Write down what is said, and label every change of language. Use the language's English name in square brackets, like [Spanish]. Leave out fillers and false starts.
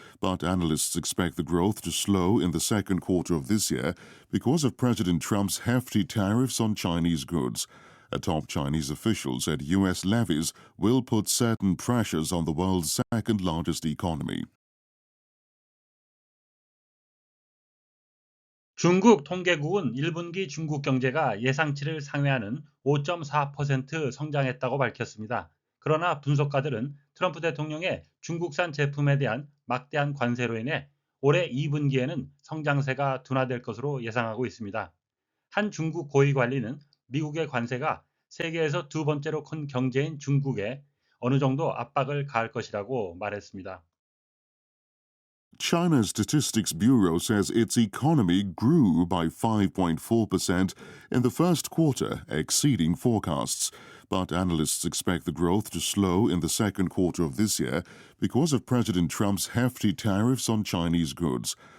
[English] But analysts expect the growth to slow in the second quarter of this year because of President Trump's hefty tariffs on Chinese goods. A top Chinese official said U.S. levies will put certain pressures on the world's second largest economy. [Korean] 중국 통계국은 1분기 중국 경제가 예상치를 상회하는 5.4% 성장했다고 밝혔습니다. 그러나 분석가들은 트럼프 대통령의 중국산 제품에 대한 막대한 관세로 인해 올해 2분기에는 성장세가 둔화될 것으로 예상하고 있습니다. 한 중국 고위 관리는 미국의 관세가 세계에서 두 번째로 큰 경제인 중국에 어느 정도 압박을 가할 것이라고 말했습니다. [English] China's Statistics Bureau says its economy grew by 5.4% in the first quarter, exceeding forecasts. But analysts expect the growth to slow in the second quarter of this year because of President Trump's hefty tariffs on Chinese goods.